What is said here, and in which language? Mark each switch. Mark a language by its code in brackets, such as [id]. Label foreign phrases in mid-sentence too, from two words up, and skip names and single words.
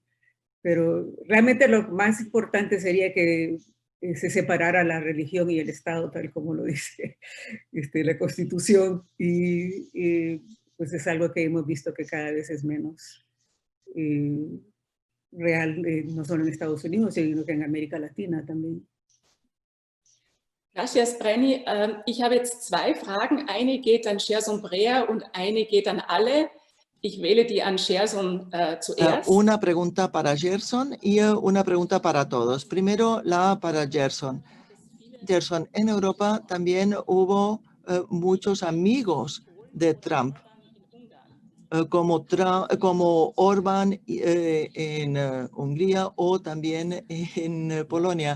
[es] Pero realmente lo más importante sería que se separara la religión y el Estado, tal como lo dice la Constitución, y pues es algo que hemos visto que cada vez es menos real, no solo en Estados Unidos, sino que en América Latina también. Gracias, Brenny. [de] Ich habe jetzt zwei Fragen. Eine geht an Gerson Brea und eine geht an alle. Ich wähle die an Gerson zuerst. [es] Una pregunta para Gerson y una pregunta para todos. Primero, la para Gerson. Gerson, en Europa también hubo muchos amigos de Trump, como Orbán en Hungría o también en Polonia.